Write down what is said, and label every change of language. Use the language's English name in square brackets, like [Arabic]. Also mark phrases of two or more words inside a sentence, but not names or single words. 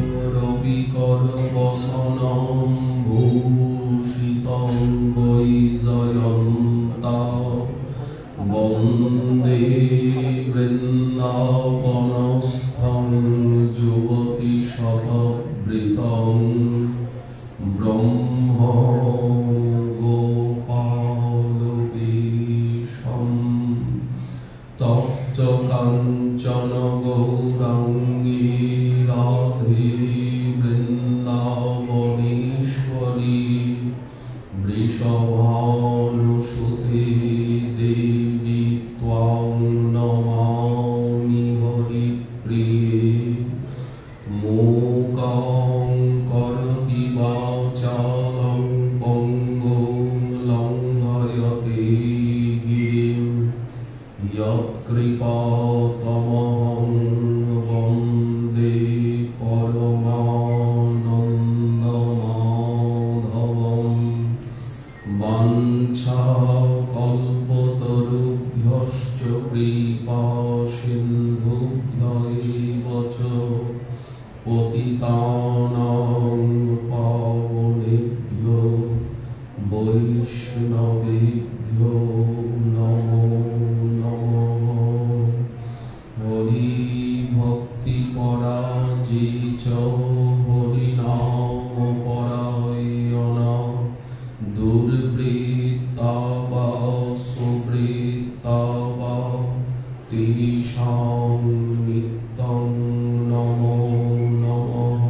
[Sanskrit] রবিকরবসनं ভূষিतं বৈজয়ন্তা বন্দে বৃন্দাবনস্থং যুবতীশতবৃতং ব্রহ্ম গোপালবেশম তপ্ত কাঞ্চন গৌরাঙ্গী রাধে বৃন্দাবনেশ্বরী বৃষভানুসুতে দেবী ত্বাং নমামি হরিপ্রিয়ে। মূকং করোতি বাচালং পঙ্গুং লঙ্ঘয়তে গিরিম যৎকৃপাতমহং বন্দে পরমানন্দমাধবম। বাঞ্ছাকল্পতরুভ্যশ্চ কৃপা সিন্ধুভ্যৈব চ পতিতানাং পাবনেভ্যো বৈষ্ণবেভ্যো নমো নমঃ। হরি ভক্তি পরাজে চ হরিনাম পরায়ণা দুর্বৃত্তা বা সুবৃত্তা বা তেষাং নিত্যং নমো নমঃ।